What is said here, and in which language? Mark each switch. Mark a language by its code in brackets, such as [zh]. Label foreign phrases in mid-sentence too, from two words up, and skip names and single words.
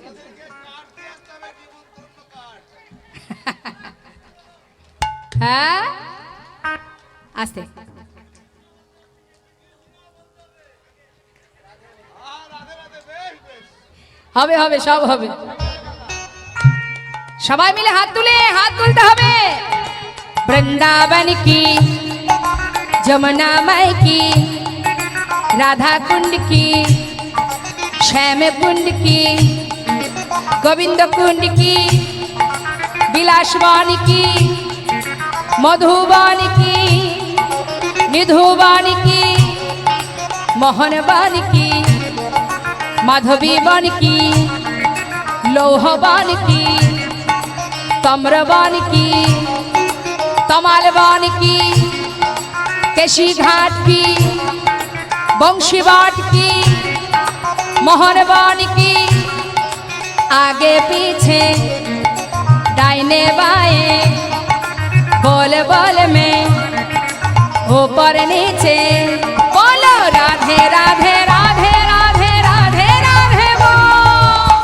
[bn] হ্যাঁ, আস্তে হবে, হবে, সব হবে। সবাই মিলে হাত তুলতে হবে। [hi] वृंदावन की, यमुना माई की, राधा कुंड की, श्याम कुंड की, गोविंद कुंड की, विलासवान की, मधुबान की, निधुबान की, मोहनबान की, माधवीबान की, लोहबान की, तम्रबान की, तमालबान की, केशी घाट की, बंशीवाट की, मोहनबान की, आगे पीछे दाहिने बाएं, बोल बोल में ऊपर नीचे, बोलो राधे राधे राधे राधे राधे राधे बोल,